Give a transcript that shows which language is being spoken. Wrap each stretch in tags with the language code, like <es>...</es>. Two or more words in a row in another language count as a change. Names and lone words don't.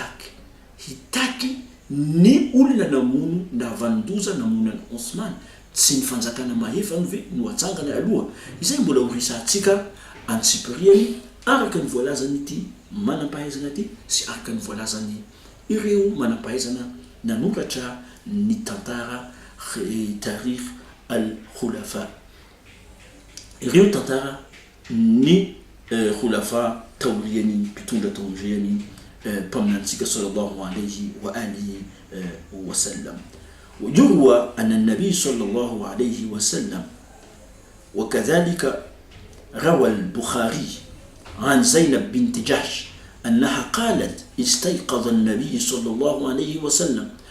<mg>hitaky ny olona namono navandoza namonany Uthman tsy ny fanjakana mahefa ve no atsangana aloha izay mbola horisaitsika antsiporiany araka ny voalazany ity manampahaizana ity sy araka ny voalazany ireo manampahaizana nanoratra ny tantara</mg> <ar>تاريخ الخلفاء</ar> <mg>ireo tantara ny khulafa taoriany mpitondra taoriany mpaminantsika</mg> <ar>صلى الله عليه وعلى آله وسلم ويروى أن النبي صلى الله عليه وسلم وكذلك روى البخاري عن زينب بنت جحش أنها قالت استيقظ النبي صلى الله عليه وسلم</ar>